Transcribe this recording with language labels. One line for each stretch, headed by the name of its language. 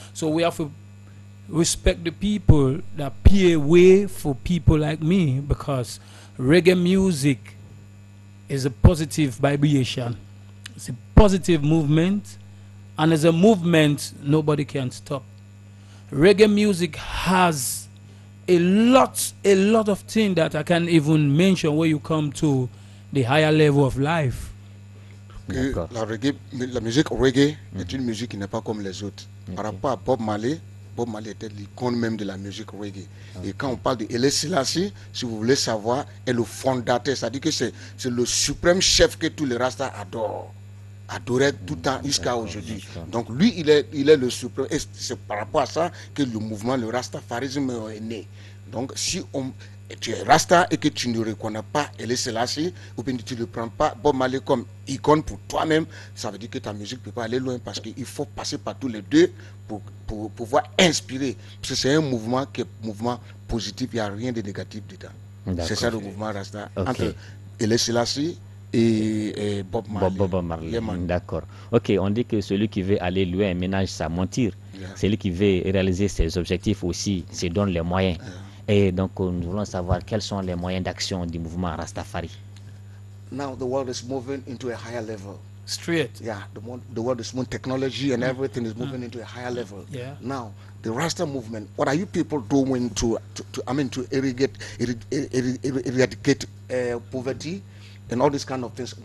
English: So we have to respect the people that pay way for people like me, because reggae music is a positive vibration. It's a positive movement, and as a movement, nobody can stop. Reggae music has a lot of things that I can't even mention when you come to the higher level of life.
French: La musique reggae est une musique qui n'est pas comme les autres. Par rapport à Bob Marley était l'icône même de la musique reggae. Et quand on parle de Haile Selassie, si vous voulez savoir, est le fondateur, c'est-à-dire que c'est le suprême chef que tous les Rastas adorent. Adorait tout le temps jusqu'à aujourd'hui. Donc lui, il est le suprême. Et c'est par rapport à ça que le mouvement, le Rastafarisme est né. Donc si tu es Rasta et que tu ne reconnais pas Haile Selassie, ou bien tu ne prends pas Bob Marley comme icône pour toi-même, ça veut dire que ta musique ne peut pas aller loin, parce qu'il faut passer par tous les deux pour pouvoir inspirer. Parce que c'est un mouvement qui est mouvement positif, il n'y a rien de négatif dedans. C'est ça le mouvement Rasta. Entre Haile Selassie et Bob Marley. Bob Marley. D'accord. Ok, on dit que celui qui veut aller loin ménage sa monture. Celui qui veut réaliser ses objectifs aussi se donne les moyens. Et donc nous voulons savoir quels sont les moyens d'action du mouvement Rastafari.
English: Now the world is moving into a higher level. Straight. Yeah, the world is moving, technology and everything is moving into a higher level. Yeah. Now the Rasta movement, what are you people doing to eradicate poverty and all these kind of things?